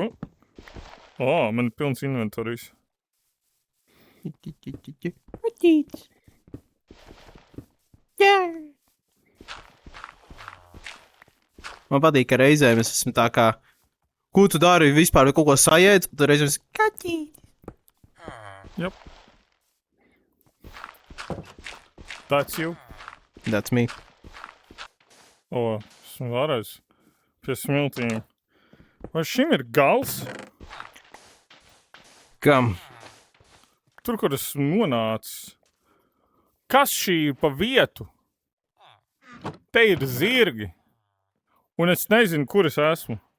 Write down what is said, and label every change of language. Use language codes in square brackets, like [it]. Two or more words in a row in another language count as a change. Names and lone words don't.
[lv] Man ir pilns inventorijs. Man patīk, ka reizēm es esmu tā kā, ko tu dari vispār, kaut ko sajēdz, tad reizēm es kaķīt. [en] Yep. That's you. That's me. [lv] Esmu varēs pie smiltīm. Vai šim ir gals? Kam? Tur, kur esmu nonācis. Kas šī ir pa vietu? Te ir zirgi. Un es nezinu, kur es esmu.